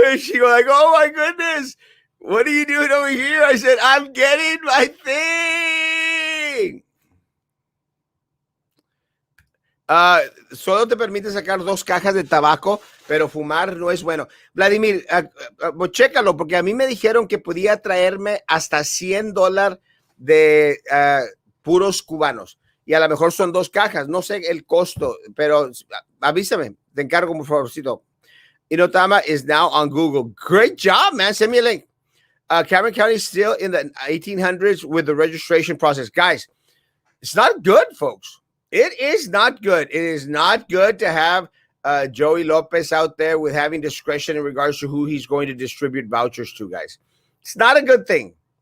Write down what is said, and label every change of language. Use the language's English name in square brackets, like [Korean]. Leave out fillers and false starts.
[English] She was like, "Oh my goodness, what are you doing over here?" I said, "I'm getting my thing." [Spanish] Solo te permite sacar 2 cajas de tabaco, pero fumar no es bueno. Vladimir, chécalo, porque a mí me dijeron que podía traerme hasta $100 de puros cubanos. Y a lo mejor son 2 cajas. No sé el costo, pero avísame. Te encargo, por favorcito. [English] Inotama is now on Google. Great job, man. Send me a link. Cameron County is still in the 1800s with the registration process. Guys, it's not good, folks. It is not good. It is not good to have Joey Lopez out there with having discretion in regards to who he's going to distribute vouchers to, guys. It's not a good thing.